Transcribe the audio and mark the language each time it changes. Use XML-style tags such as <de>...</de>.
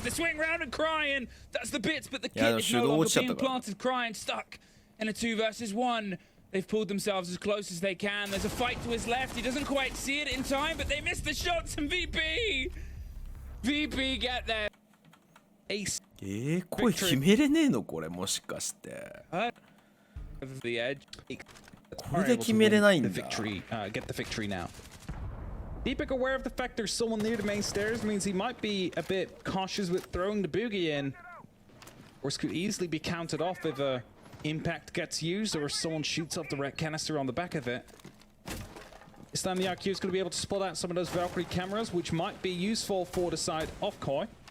<en>The swing round and Cryin does the bits, but the kit is no longer being planted. Cryin stuck in a 2 versus 1. They've pulled themselves as close as they can. There's a fight to his left. He doesn't quite see it in time, but they miss the shots, and VP get there. Ace.</en> <ja>声決めれねえのこれもしかして。</ja> <en>The edge.</en> <ja>これで決めれないんだ。</ja> <en>Get the victory now. Deepek aware of the fact there's someone near the main stairs means he might be a bit cautious with throwing the boogie in. Or this could easily be counted off if a impact gets used or someone shoots off the red canister on the back of it. This time the IQ is going to be able to spot out some of those Valkyrie cameras, which might be useful for the side of Koi.</en>